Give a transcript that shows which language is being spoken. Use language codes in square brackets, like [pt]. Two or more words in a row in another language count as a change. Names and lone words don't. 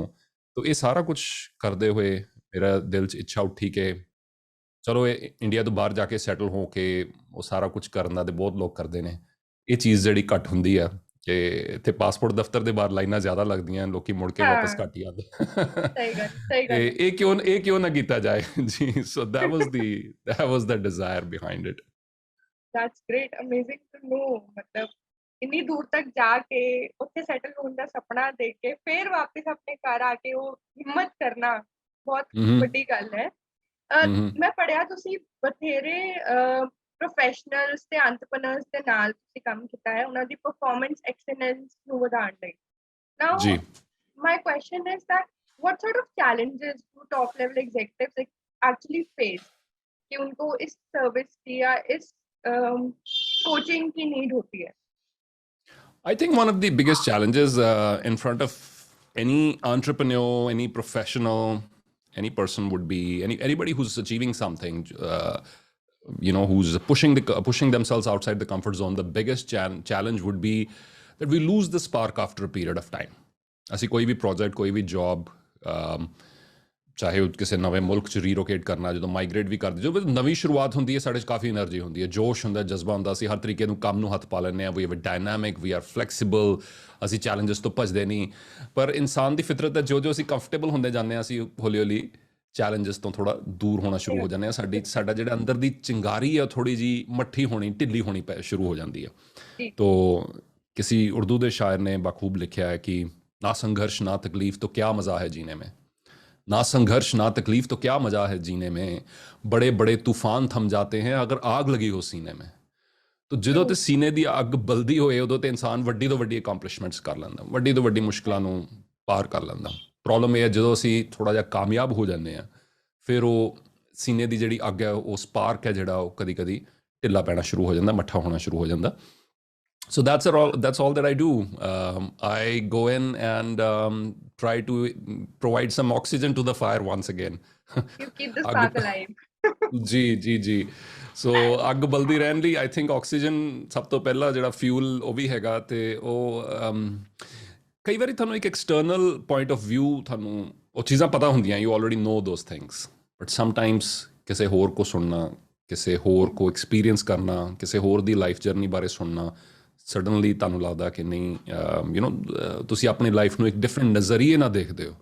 [pa] ਤੋ ਇਹ ਸਾਰਾ ਕੁਝ ਕਰਦੇ ਹੋਏ ਮੇਰਾ ਦਿਲ 'ਚ ਇੱਛਾ ਉੱਠੀ ਕਿ ਚਲੋ ਇਹ ਇੰਡੀਆ ਤੋਂ ਬਾਹਰ ਜਾ ਕੇ ਸੈਟਲ ਹੋ ਕੇ ਉਹ ਸਾਰਾ ਕੁਝ ਕਰਨ ਦਾ, ਤੇ ਬਹੁਤ ਲੋਕ ਕਰਦੇ ਨੇ. ਇਹ ਚੀਜ਼ ਜਿਹੜੀ ਘੱਟ ਹੁੰਦੀ ਆ ਕਿ ਇੱਥੇ ਪਾਸਪੋਰਟ ਦਫ਼ਤਰ ਦੇ ਬਾਹਰ ਲਾਈਨਾਂ ਜ਼ਿਆਦਾ ਲੱਗਦੀਆਂ, ਲੋਕੀ ਮੁੜ ਕੇ ਵਾਪਸ ਘੱਟ ਹੀ ਆਉਂਦੇ. ਇਹ ਕਿਉਂ ਨਾ ਕੀਤਾ ਜਾਏ ਜੀ. [en] ਸੋ that was the desire behind it. That's great, amazing to know. [pa] मतलब ਇੰਨੀ ਦੂਰ ਤੱਕ ਜਾ ਕੇ ਉੱਥੇ ਸੈਟਲ ਹੋਣ ਦਾ ਸੁਪਨਾ ਦੇਖ ਕੇ ਫਿਰ ਵਾਪਸ ਆਪਣੇ ਘਰ ਆ ਕੇ ਉਹ ਹਿੰਮਤ ਕਰਨਾ ਬਹੁਤ ਵੱਡੀ ਗੱਲ ਹੈ. ਮੈਂ ਪੜ੍ਹਿਆ ਤੁਸੀਂ ਬਥੇਰੇ ਪ੍ਰੋਫੈਸ਼ਨਲਸ ਤੇ ਐਂਟਰਪ੍ਰੈਨਰਸ ਦੇ ਨਾਲ ਤੁਸੀਂ ਕੰਮ ਕੀਤਾ ਹੈ ਉਹਨਾਂ ਦੀ ਪਰਫਾਰਮੈਂਸ ਐਕਸਲੈਂਸ ਨੂੰ ਵਧਾਉਣ ਲਈ. [en] Now, my question is that what sort of challenges do top level executives actually face [hi] कि उनको इस सर्विस की या इस कोचिंग की नीड होती है? [en] I think one of the biggest challenges in front of any entrepreneur, any professional, any person would be anybody who's achieving something, who's pushing themselves outside the comfort zone. The biggest challenge would be that we lose the spark after a period of time. [pa] ਅਸੀਂ ਕੋਈ ਵੀ ਪ੍ਰੋਜੈਕਟ, ਕੋਈ ਵੀ ਜੌਬ, ਚਾਹੇ ਉਹ ਕਿਸੇ ਨਵੇਂ ਮੁਲਕ 'ਚ ਰੀਲੋਕੇਟ ਕਰਨਾ, ਜਦੋਂ ਮਾਈਗਰੇਟ ਵੀ ਕਰਦੇ, ਜਦੋਂ ਨਵੀਂ ਸ਼ੁਰੂਆਤ ਹੁੰਦੀ ਹੈ ਸਾਡੇ 'ਚ ਕਾਫੀ ਐਨਰਜੀ ਹੁੰਦੀ ਹੈ, ਜੋਸ਼ ਹੁੰਦਾ, ਜਜ਼ਬਾ ਹੁੰਦਾ, ਅਸੀਂ ਹਰ ਤਰੀਕੇ ਨੂੰ ਕੰਮ ਨੂੰ ਹੱਥ ਪਾ ਲੈਂਦੇ ਹਾਂ. [en] we dynamic, we are flexible, [pa] ਅਸੀਂ ਚੈਲੰਜਸ ਤੋਂ ਭੱਜਦੇ ਨਹੀਂ. ਪਰ ਇਨਸਾਨ ਦੀ ਫਿਤਰਤ ਹੈ, ਜੋ ਅਸੀਂ ਕੰਫਰਟੇਬਲ ਹੁੰਦੇ ਜਾਂਦੇ ਹਾਂ, ਅਸੀਂ ਹੌਲੀ ਹੌਲੀ ਚੈਲੰਜਸ ਤੋਂ ਥੋੜ੍ਹਾ ਦੂਰ ਹੋਣਾ ਸ਼ੁਰੂ ਹੋ ਜਾਂਦੇ ਹਾਂ. ਸਾਡਾ ਜਿਹੜਾ ਅੰਦਰ ਦੀ ਚਿੰਗਾਰੀ ਹੈ ਉਹ ਥੋੜ੍ਹੀ ਜਿਹੀ ਮੱਠੀ ਹੋਣੀ, ਢਿੱਲੀ ਹੋਣੀ ਸ਼ੁਰੂ ਹੋ ਜਾਂਦੀ ਹੈ. ਤੋ ਕਿਸੇ ਉਰਦੂ ਦੇ ਸ਼ਾਇਰ ਨੇ ਬਖੂਬ ਲਿਖਿਆ ਹੈ ਕਿ [hi] ना संघर्ष ना तकलीफ तो क्या मज़ा है जीने में, ना संघर्ष ना तकलीफ तो क्या मज़ा है जीने में, बड़े बड़े तूफान थम जाते हैं अगर आग लगी हो सीने में. [pa] तो ਜਦੋਂ ਤੇ ਸੀਨੇ ਦੀ ਅੱਗ ਬਲਦੀ ਹੋਏ ਉਦੋਂ ਤੇ ਇਨਸਾਨ ਵੱਡੀ ਤੋਂ ਵੱਡੀ ਅਕੰਪਲਿਸ਼ਮੈਂਟਸ ਕਰ ਲੈਂਦਾ, ਵੱਡੀ ਤੋਂ ਵੱਡੀ ਮੁਸ਼ਕਿਲਾਂ ਨੂੰ ਪਾਰ ਕਰ ਲੈਂਦਾ. ਪ੍ਰੋਬਲਮ ਇਹ ਹੈ ਜਦੋਂ ਅਸੀਂ ਥੋੜ੍ਹਾ ਜਿਹਾ ਕਾਮਯਾਬ ਹੋ ਜਾਂਦੇ ਹਾਂ, ਫਿਰ ਉਹ ਸੀਨੇ ਦੀ ਜਿਹੜੀ ਅੱਗ ਹੈ, ਉਹ ਸਪਾਰਕ ਹੈ ਜਿਹੜਾ, ਉਹ ਕਦੀ ਕਦੀ ਢਿੱਲਾ ਪੈਣਾ ਸ਼ੁਰੂ ਹੋ ਜਾਂਦਾ, ਮੱਠਾ ਹੋਣਾ ਸ਼ੁਰੂ ਹੋ ਜਾਂਦਾ. [en] So that's all that I do. I go in and try to provide some oxygen to the fire once again. You keep the spark alive. [pa] ਜੀ. ਸੋ ਅੱਗ ਬਲਦੀ ਰਹਿਣ ਲਈ [en] I think [pa] ਆਕਸੀਜਨ ਸਭ ਤੋਂ ਪਹਿਲਾ ਜਿਹੜਾ ਫਿਊਲ ਉਹ ਵੀ ਹੈਗਾ. ਤੇ ਉਹ ਕਈ ਵਾਰੀ ਤੁਹਾਨੂੰ ਇੱਕ [en] external point of view, [pa] ਤੁਹਾਨੂੰ ਉਹ ਚੀਜ਼ਾਂ ਪਤਾ ਹੁੰਦੀਆਂ, [en] you already know those things, but sometimes [pa] ਕਿਸੇ ਹੋਰ ਕੋ ਸੁਣਨਾ, ਕਿਸੇ ਹੋਰ ਕੋ ਐਕਸਪੀਰੀਅੰਸ ਕਰਨਾ, ਕਿਸੇ ਹੋਰ ਦੀ [en] life journey [pa] ਬਾਰੇ ਸੁਣਨਾ, ਸਡਨਲੀ ਤੁਹਾਨੂੰ ਲੱਗਦਾ ਕਿ ਨਹੀਂ, ਤੁਸੀਂ ਆਪਣੀ ਲਾਈਫ ਨੂੰ ਇੱਕ ਡਿਫਰੈਂਟ ਨਜ਼ਰੀਏ ਨਾਲ ਦੇਖਦੇ ਹੋ.